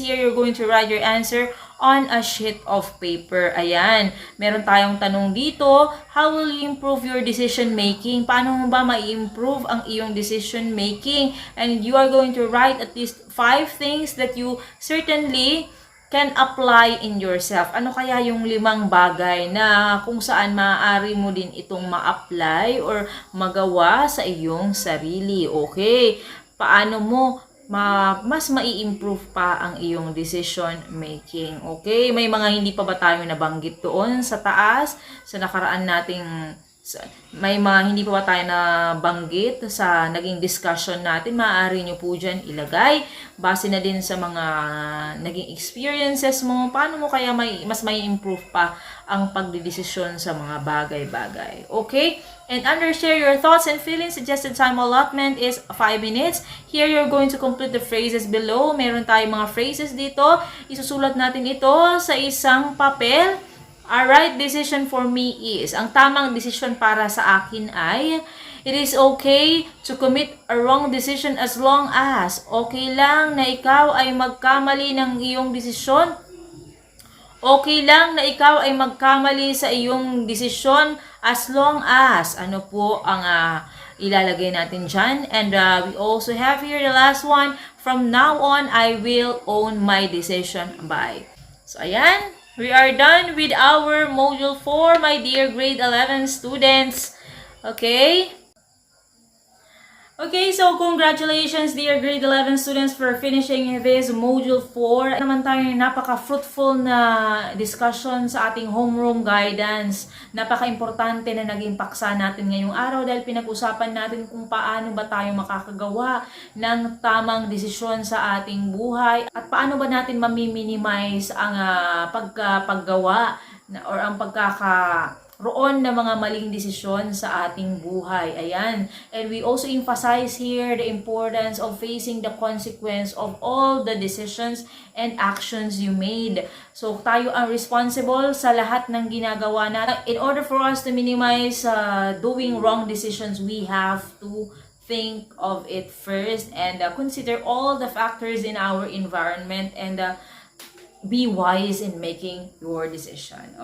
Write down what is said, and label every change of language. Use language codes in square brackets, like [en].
[en] Here, you're going to write your answer on a sheet of paper. [tl] Ayan. Meron tayong tanong dito. [en] How will you improve your decision making? [tl] Paano mo ba ma-improve ang iyong decision making? [en] And you are going to write at least 5 things that you certainly can apply in yourself. [tl] Ano kaya yung 5 bagay na kung saan maaari mo din itong ma-apply or magawa sa iyong sarili? Okay? Paano mo mas mai-improve pa ang iyong decision making? Okay? May mga hindi pa ba tayo nabanggit doon sa taas, sa nakaraan nating may mga hindi pa ba tayo nabanggit sa naging discussion natin? Maaari nyo po dyan ilagay. Base na din sa mga naging experiences mo. Paano mo kaya mas may improve pa ang pagdidesisyon sa mga bagay-bagay? Okay? [en] And under share your thoughts and feelings, suggested time allotment is 5 minutes. Here, you're going to complete the phrases below. [tl] Meron tayong mga phrases dito. Isusulat natin ito sa isang papel. [en] A right decision for me is, [tl] ang tamang decision para sa akin ay, [en] it is okay to commit a wrong decision as long as [tl] okay lang na ikaw ay magkamali ng iyong desisyon. Okay lang na ikaw ay magkamali sa iyong desisyon [en] as long as [tl] ano po ang ilalagay natin dyan. [en] And we also have here the last one. From now on, I will own my decision by. So, [tl] ayan. [en] We are done with our Module 4, my dear grade 11 students. Okay? Okay, so congratulations dear grade 11 students for finishing this Module 4. [tl] Naman tayo ng napaka-fruitful na discussion sa ating homeroom guidance. Napaka-importante na naging paksa natin ngayong araw dahil pinag-usapan natin kung paano ba tayo makakagawa ng tamang desisyon sa ating buhay at paano ba natin mamiminimize ang paggawa or ang roon na mga maling desisyon sa ating buhay. Ayan. [en] And we also emphasize here the importance of facing the consequence of all the decisions and actions you made. [tl] So, tayo ang responsible sa lahat ng ginagawa natin. [en] In order for us to minimize doing wrong decisions, we have to think of it first and consider all the factors in our environment and be wise in making your decision.